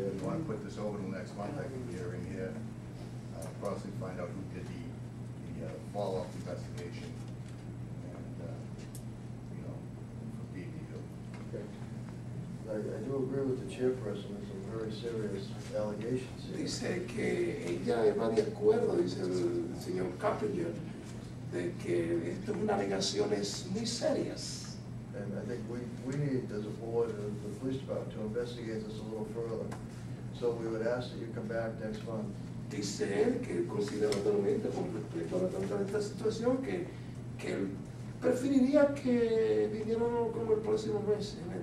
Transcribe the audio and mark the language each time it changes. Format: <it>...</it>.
<en>If you want to put this over till next month, I can get her in here, possibly find out who did the follow-up investigation, and, for BBU. Okay. I do agree with the chairperson, there's some very serious allegations here.</en> <es>Dice que ella va de acuerdo, dice el señor Carpenter, de que esto es unas alegaciones muy serias.</es> <en>And I think we need, as a board, the police department, to investigate this a little further. So we would ask that you come back next month.</en> <es>Dice él que considera totalmente, con respecto a esta situación, que él preferiría que vinieran como el próximo mes.</es>